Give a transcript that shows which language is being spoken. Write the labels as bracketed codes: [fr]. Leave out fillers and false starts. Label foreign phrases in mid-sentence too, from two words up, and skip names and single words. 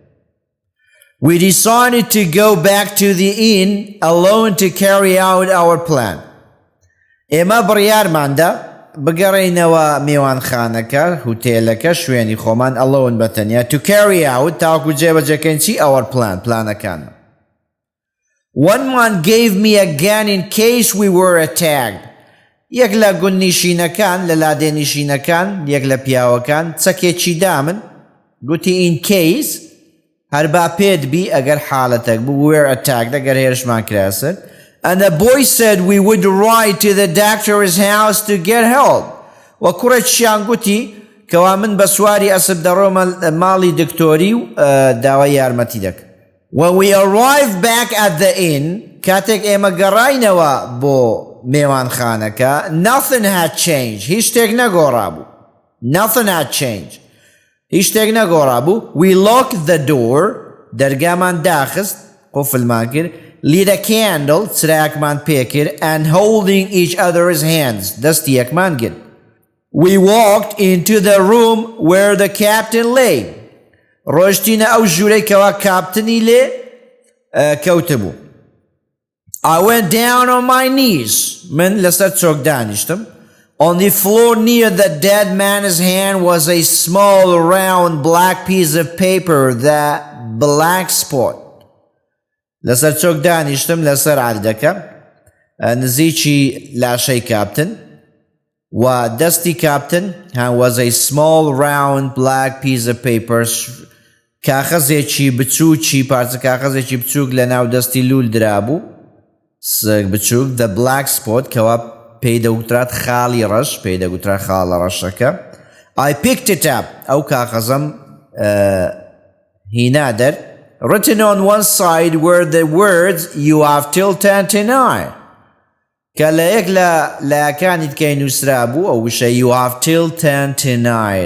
[en] We decided to go back to the inn alone to carry out our plan. [ckb] ئێمە بڕیارماندا بگەڕێینەوە میوانخانەکە هوتێلەکە شوێنی خۆمان alone بەتەنیا [en] to carry out [ckb] تاوەکو جێبەجێکەین چی [en] our plan [ckb] ەکان. [en] One man gave me a gun in case we were attacked. [ckb] یەک لە گوندنیشینەکان لە لادێنیشینەکان یەک لە پیاوەکان چەکێکی دامن گوتی [en] in case [ckb] هەربا پێت بی ئەگەر حاڵەتێک بوو [en] we were attacked [ckb] ئەگەر هێرشمان کراسن. [en] And the boy said we would ride to the doctor's house to get help. [ckb] و کوڕێکیان گوتی کەوا من بە سواری ئەسب دەڕۆمە ماڵی دکتۆری و داوای یارمەتی دەکەم. [en] When we arrived back at the inn, [ckb] کاتێک ئێمە گەڕاینەوە بۆ میوانخانەکە [en] nothing had changed. [ckb] هیچ شتێک نەگۆڕا بوو. [en] Nothing had changed. [ckb] هیچ شتێک نەگۆڕا بوو. [en] We locked the door. [ckb] دەرگامان داخست قوفلمان کرد. [en] lit a candle [ckb] چراکمان پێکرد [en] and holding each other's hands [ckb] دەستی یەکمان گرت. [en] We walked into the room where the captain lay. [ckb] ڕۆیشتینە ئەو ژوورەی کەوا کاپتنی لێ کەوتە بوو. [en] I went down on my knees. [ckb] من لەسەر چۆک دانیشتم. [en] On the floor near the dead man's hand was a small round black piece of paper, the black spot. [ckb] لەسەر چۆک دانیشتم لەسەر عەردەکە نزیکی لاشەی کاپتن و دەستی کاپتن [en] was a small round black piece of paper. [ckb] کاغەزێکی بچووکی پارچە کاغەزێکی بچووک لە ناو دەستی لول درابوو بچووک [en] the black spot [ckb] کەوا پێی دەگوترات خاڵی ڕەش پێی دەگوترات خاڵە ڕەشەکە. [en] I picked it up. [ckb] ئەو کاغەزەم هینا دەر. [en] Written on one side were the words you have till 10 to 9. [ckb] کە لە یەک لە لایەکانیت کەی نووسرا بوو ئەو وشە [en] you have till 10 to 9.